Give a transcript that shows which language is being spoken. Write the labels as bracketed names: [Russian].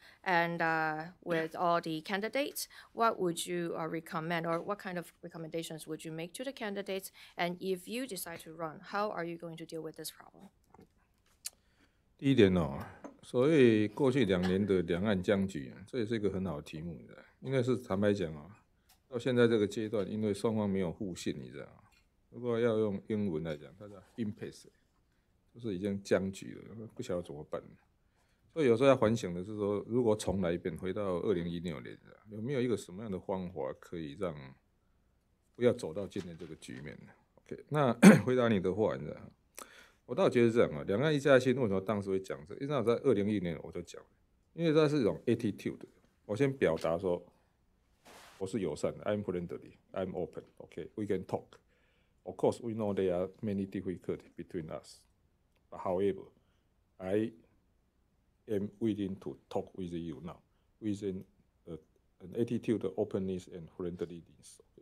[English] And with all the candidates, what would you recommend, or what kind of recommendations would you make to the candidates? And if you decide to run, how are you going to deal with this problem? [Chinese] 第一点所谓过去2年的两岸僵局，这也是一个很好的题目，你知道？应该是坦白讲到现在这个阶段，因为双方没有互信，你知道？如果要用英文来讲，它叫 impasse， 就是已经僵局了，不晓得怎么办。所以有时候要反省的是说，如果重来一遍，回到2016年，有没有一个什么样的方法可以让不要走到今天这个局面 ？OK， 那回答你的话，你知道？我倒觉得这样两岸一家亲为什么当时会讲这个？因为我在2010年我就讲，因为它是一种 attitude。我先表达说，我是友善的 ， [English] I'm friendly, I'm open. OK, we can talk. Of course, we know there are many difficulties between us. But however, I am willing to talk with you now, with an attitude of openness and friendliness.